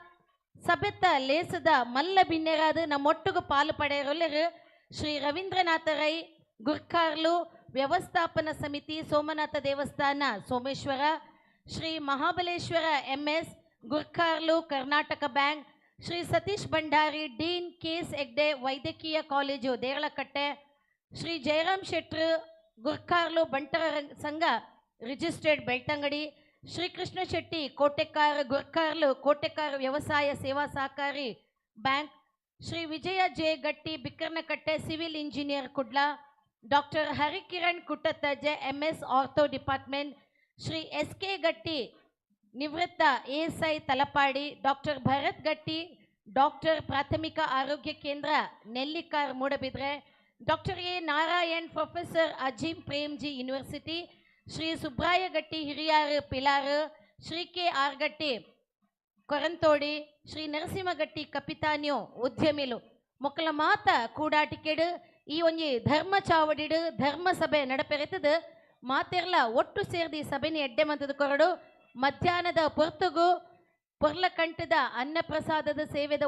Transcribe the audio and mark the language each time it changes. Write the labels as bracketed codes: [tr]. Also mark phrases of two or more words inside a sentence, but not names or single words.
[tcy] ಸಬೆತ್ತ ಲೇಸದ ಮಲ್ಲ ಬಿನ್ನೆರಾದ ನಮ್ಮೊಟ್ಟುಗು ಪಾಲು ಪಡೆಯರೊಲ್ಲರು ಶ್ರೀ ರವೀಂದ್ರನಾಥ ರೈ ಗುರ್ಕಾರ್ಲು ವ್ಯವಸ್ಥಾಪನಾ ಸಮಿತಿ ಸೋಮನಾಥ ದೇವಸ್ಥಾನ ಸೋಮೇಶ್ವರ ಶ್ರೀ ಮಹಾಬಲೇಶ್ವರ MS ಗುರ್ಕಾರ್ಲು ಕರ್ನಾಟಕ ಬ್ಯಾಂಕ್ ಶ್ರೀ ಸತೀಶ್ ಭಂಡಾರಿ ಡೀನ್ KS ಹೆಗ್ಡೆ ವೈದ್ಯಕೀಯ ಕಾಲೇಜು ದೇರಳಕಟ್ಟೆ ಶ್ರೀ ಜಯರಾಮ್ ಶೆಟ್ರು ಗುರ್ಕಾರ್ಲು ಬಂಟರ ಸಂಘ ರಿಜಿಸ್ಟರ್ಡ್ ಬೆಳ್ತಂಗಡಿ ಶ್ರೀಕೃಷ್ಣ ಶೆಟ್ಟಿ ಕೋಟೆಕಾರ ಗುರ್ಕಾರ್ಲು ಕೋಟೆಕಾರ ವ್ಯವಸಾಯ ಸೇವಾ ಸಹಕಾರಿ ಬ್ಯಾಂಕ್ ಶ್ರೀ ವಿಜಯ ಜೆ ಗಟ್ಟಿ ಬಿಕ್ಕರ್ನಕಟ್ಟೆ ಸಿವಿಲ್ ಇಂಜಿನಿಯರ್ ಕುಡ್ಲ ಡಾಕ್ಟರ್ ಹರಿಕಿರಣ್ ಕುಟ್ಟತ್ತಜ್ಜೆ MS ಆರ್ಥೋ ಡಿಪಾರ್ಟ್ಮೆಂಟ್ ಶ್ರೀ SK ಗಟ್ಟಿ ನಿವೃತ್ತ ASI ತಲಪಾಡಿ ಡಾಕ್ಟರ್ ಭರತ್ ಗಟ್ಟಿ ಡಾಕ್ಟರ್ ಪ್ರಾಥಮಿಕ ಆರೋಗ್ಯ ಕೇಂದ್ರ ನೆಲ್ಲಿಕಾರ್ ಮೂಡಬಿದ್ರೆ ಡಾಕ್ಟರ್ A ನಾರಾಯಣ್ ಪ್ರೊಫೆಸರ್ ಅಜೀಂ ಪ್ರೇಮ್ಜಿ ಯೂನಿವರ್ಸಿಟಿ ಶ್ರೀ ಸುಬ್ರಾಯ ಗಟ್ಟಿ ಹಿರಿಯಾರು ಪಿಲಾರು ಶ್ರೀ KR ಗಟ್ಟಿ ಕೊರಂತೋಡಿ ಶ್ರೀ ನರಸಿಂಹಗಟ್ಟಿ ಕಪಿತಾನ್ಯೋ ಉದ್ಯಮಿಲು ಮೊಕ್ಕಲ ಮಾತ ಕೂಡಾಟಿಕೆಡು ಈ ಒಂಜಿ ಧರ್ಮ ಚಾವಡಿಡು ಧರ್ಮ ಸಭೆ ನಡಪೆರೆತದು ಮಾತೆರ್ಲ ಒಟ್ಟು ಸೇರ್ದಿ ಸಭೆನಿ ಎಡ್ಡೆ ಮಂತದ ಕೊರಡು ಮಧ್ಯಾಹ್ನದ ಪೊರ್ತುಗು ಪೊರ್ಲಕಂಠದ ಅನ್ನಪ್ರಸಾದದ ಸೇವೆದ